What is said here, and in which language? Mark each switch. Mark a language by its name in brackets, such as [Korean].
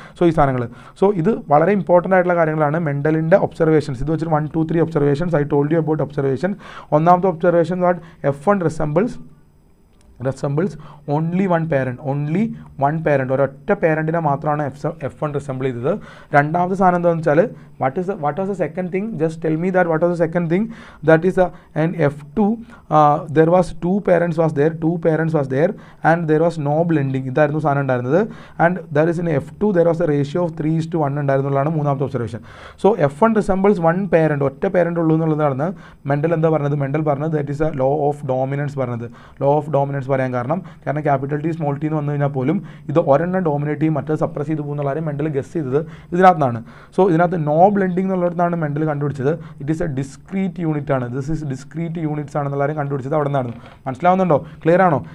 [Malayalam] So ഈ സാധനങ്ങൾ ഇത് വളരെ ഇമ്പോർട്ടൻ്റ് ആയിട്ടുള്ള കാര്യങ്ങളാണ് മെൻഡലിൻ്റെ ഒബ്സർവേഷൻസ്. ഇത് വെച്ചിട്ട് 1, 2, 3 observations [English] I told you about observation. [Malayalam] ഒന്നാമത്തെ observation what [English] F1 resembles only one parent, [Malayalam] ഒരൊറ്റ പാരൻറ്റിനെ മാത്രമാണ് F1 റിസംബിൾ ചെയ്തത്. രണ്ടാമത്തെ സാധനം എന്താണെന്ന് വെച്ചാൽ [English] what was the second thing? Just tell me that what was the second thing? That is in F2 there was two parents was there and there was no blending. [Malayalam] ഇതായിരുന്നു സാധനം ഉണ്ടായിരുന്നത്. [English] and that is in F2 there was a ratio of 3:1 [Malayalam] ഉണ്ടായിരുന്നുള്ളതാണ് മൂന്നാമത്തെ observation. So [English] F1 resembles one parent, [Malayalam] ഒറ്റ parent ഉള്ളൂ എന്നുള്ളതാണ് Mendel എന്താ പറഞ്ഞത്? Mendel പറഞ്ഞത് [English] that is a law of dominance [Malayalam] പറഞ്ഞത്. law of dominance ഡോമിനൻസ് പറയാൻ കാരണം ക്യാപിറ്റൽ ടി സ്മോൾ ടി എന്ന് വന്നു കഴിഞ്ഞാൽ പോലും ഇത് ഒരെണ്ണം ഡോമിനേറ്റ് ചെയ്യും മറ്റേ സപ്രസ് ചെയ്ത് പോകുന്നുള്ള കാര്യം മെൻ്റൽ ഗസ് ചെയ്തത് ഇതിനകത്താണ്. സോ ഇതിനകത്ത് നോ ബ്ലെൻഡിങ് എന്നുള്ളിടത്താണ് മെൻ്റൽ കണ്ടുപിടിച്ചത്. [English] it is a discrete unit [Malayalam] ആണ്. [English] this is discrete units [Malayalam] ആണെന്നുള്ള കാര്യം കണ്ടുപിടിച്ചത് അവിടെ നിന്നാണ്. മനസ്സിലാവുന്നുണ്ടോ? ക്ലിയർ ആണോ?